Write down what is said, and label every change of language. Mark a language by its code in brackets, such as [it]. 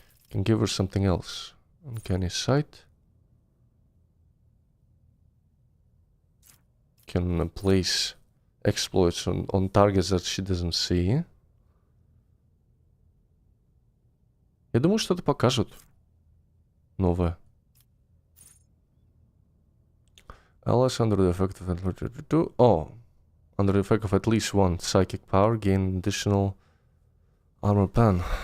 [en] Can give her something else. Uncanny sight. Can place exploits on targets that she doesn't see. [ru] Я думаю, что-то покажут новое. [en] Allies under the effect of under the effect of at least one psychic power gain additional armor pen.